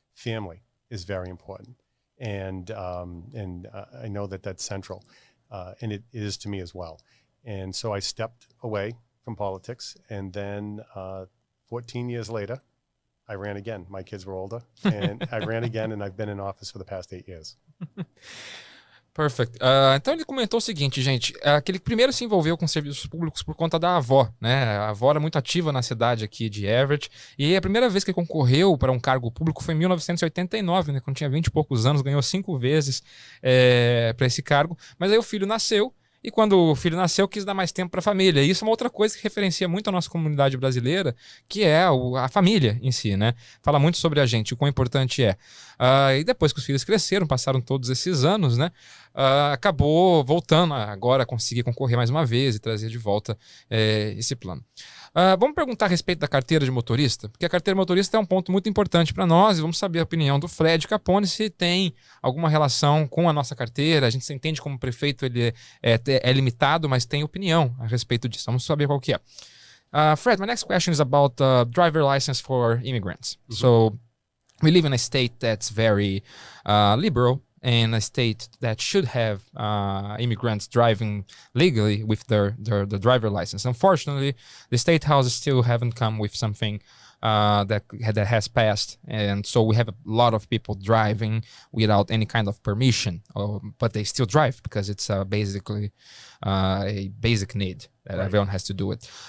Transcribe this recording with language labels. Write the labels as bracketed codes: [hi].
[en] Family is very important. And I know that that's central, and it is to me as well. And so I stepped away from politics, and then 14 years later, I ran again. My kids were older, and I ran again, and I've been in office for the past 8 years. Perfect. [pt] Então ele comentou o seguinte, gente, que ele primeiro se envolveu com serviços públicos por conta da avó, né? A avó era muito ativa na cidade aqui de Everett, e a primeira vez que ele concorreu para um cargo público foi em 1989, né? Quando tinha 20 e poucos anos, ganhou 5 vezes para esse cargo, mas aí o filho nasceu, e quando o filho nasceu, quis dar mais tempo para a família. E isso é uma outra coisa que referencia muito a nossa comunidade brasileira, que é a família em si, né? Fala muito sobre a gente, o quão importante é. E depois que os filhos cresceram, passaram todos esses anos, né? Acabou voltando agora a conseguir concorrer mais uma vez e trazer de volta esse plano. Vamos perguntar a respeito da carteira de motorista, porque a carteira de motorista é um ponto muito importante para nós, e vamos saber a opinião do Fred Capone, se tem alguma relação com a nossa carteira. A gente se entende como prefeito, ele é limitado, mas tem opinião a respeito disso. Vamos saber qual que é. [en] Fred, my next question is about driver license for immigrants. So we live in a state that's very liberal in a state that should have immigrants driving legally with their driver license. Unfortunately, the state houses still haven't come with something that has passed, and so we have a lot of people driving without any kind of permission, but they still drive because it's basically a basic need that everyone has to do it.